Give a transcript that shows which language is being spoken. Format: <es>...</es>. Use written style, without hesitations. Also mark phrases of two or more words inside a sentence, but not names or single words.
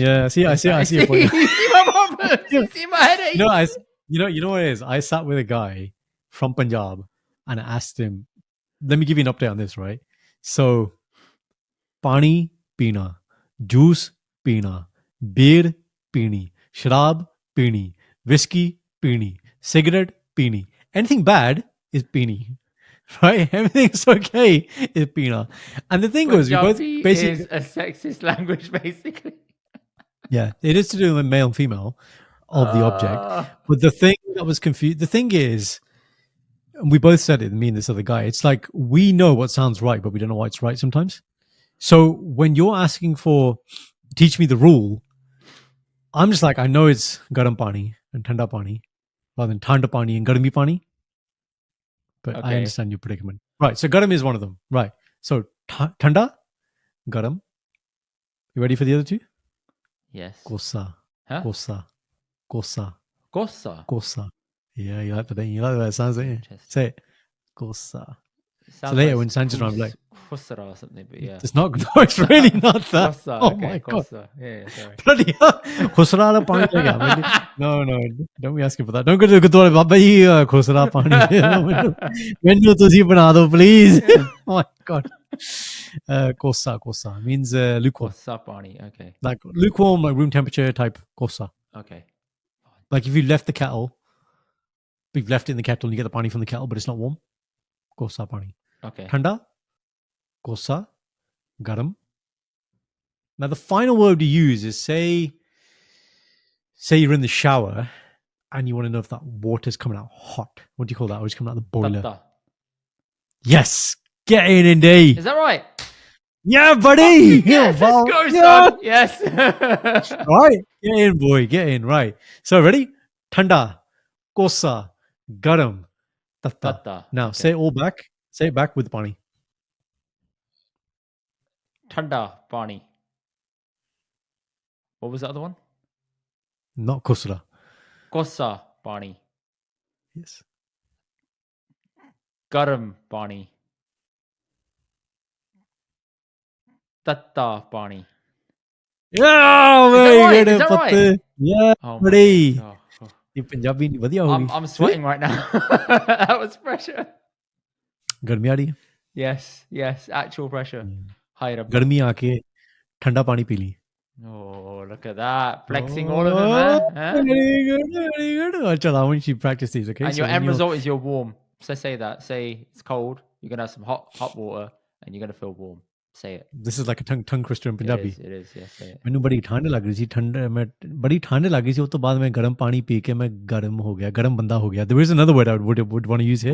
<en>Yeah, I see your point. You see my problem? You see my headache? You know what it is? I sat with a guy from Punjab and I asked him, let me give you an update on this, right?</en> <pa>ਸੋ, ਪਾਣੀ ਪੀਣਾ, ਜੂਸ ਪੀਣਾ, ਬੀਅਰ ਪੀਣੀ, ਸ਼ਰਾਬ ਪੀਣੀ, ਵਿਸਕੀ ਪੀਣੀ, ਸਿਗਰਟ ਪੀਣੀ.</pa> <en>Anything bad is peeni. Right? Everything's okay is peena. And the thing was, we both Punjabi basically is a sexist language, basically. yeah, it is to do with male and female of the object. But the thing that was confused, the thing is, and we both said it, me and this other guy, it's like we know what sounds right, but we don't know why it's right sometimes. So when you're asking for teach me the rule, I'm just like, I know it's</en> <pa>ਗਰਮ ਪਾਣੀ</pa> <en>and</en> <pa>ਠੰਡਾ ਪਾਣੀ</pa> <en>rather than</en> <pa>ਠੰਡਾ ਪਾਣੀ</pa> <en>and</en> <pa>ਗਰਮੀ ਪਾਣੀ.</pa> <en>But I Okay. understand your predicament. Right. So garam is one of them. Right. So</en> <pa>ਠੰਡਾ, ਗਰਮ.</pa> <en>You ready for the other 2? Yes. Kosa. Huh? Kosa. Kosa. Kosa. Kosa. Yeah, you like that. You like the way it sounds, don't you? Interesting. Say it. Kosa. Sounds later when Sanjay's around, like- Khusra or something, but yeah. It's not. No, it's really not that. Kosa. Oh Okay, my god. Kosa. Yeah, sorry. Bloody hell.</en> <pa>ਖੁਸਰਾ ਵਾਲਾ ਪਾਣੀ ਲੈ ਗਿਆ.</pa> <en>No, don't be asking for that. Don't go to the Gurdwara. Baba ji,</en> <pa>ਖੁਸਰਾ ਪਾਣੀ. ਮੈਨੂੰ ਤੁਸੀਂ ਬਣਾ ਦੋ, please.</pa> <en>Oh my god. Kosa means lukewarm.</en> <pa>ਕੋਸਾ ਪਾਣੀ. Okay.</pa> <en>Like lukewarm, like room temperature type kosa. Okay. Like if you left the kettle, you've left it in the kettle and you get the pani from the kettle, but it's not warm.</en> <pa>ਕੋਸਾ ਪਾਣੀ.</pa> <en>Okay.</en> <pa>ਠੰਡਾ, ਕੋਸਾ, ਗਰਮ.</pa> <en>Now the final word you use is say you're in the shower and you want to know if that water's coming out hot. What do you call that? Or it's coming out of the boiler? Tatta. Yes. Get in, Indy. Is that right? Yeah, buddy. Yes, Val. let's go, Yeah. son. Yes. All right. Get in, boy. Get in. Right. So ready?</en> <pa>ਠੰਡਾ, ਕੋਸਾ, ਗਰਮ, ਤੱਤਾ.</pa> <en>Tatta. Now Okay. say it all back. Say it back with the pani.</en> <pa>ਠੰਡਾ ਪਾਣੀ.</pa> <en>What was the other one? Not kusra.</en> <pa>ਕੋਸਾ ਪਾਣੀ.</pa> <en>Yes.</en> <pa>ਗਰਮ ਪਾਣੀ। ਤੱਤਾ ਪਾਣੀ.</pa> <en>Yeah, very right? good. Is that putt. right? Yeah, Oh my buddy. God. Oh.</en> <hi>ये पंजाबी नहीं बढ़िया होगी</hi> <en>I'm sweating right now. That was pressure.</en> <hi>गर्मी आ रही है</hi> <en>Yes, actual pressure. Higher up.</en> <pa>ਗਰਮੀ ਆ ਕੇ ਠੰਡਾ ਪਾਣੀ ਪੀ ਲੀ</pa> <en>Oh, look at that. Flexing all of them, huh? Very good, very good. Achal, I want you to practice these, okay? And So your when end you're, result is you're warm. So say that. Say it's cold. You're going to have some hot water and you're going to feel warm. Say it. this is like a tongue twister in Punjabi. It is. Yeah, say it.</en> <pa>ਮੈਨੂੰ ਬੜੀ ਠੰਡ ਲੱਗ ਰਹੀ ਸੀ ਬੜੀ ਠੰਡ ਲੱਗ ਰਹੀ ਸੀ ਉਸ ਤੋਂ ਬਾਅਦ ਮੈਂ ਗਰਮ ਪਾਣੀ ਪੀ ਕੇ ਮੈਂ ਗਰਮ ਬੰਦਾ ਹੋ ਗਿਆ</pa> <en>there is another word I would want to use here</en>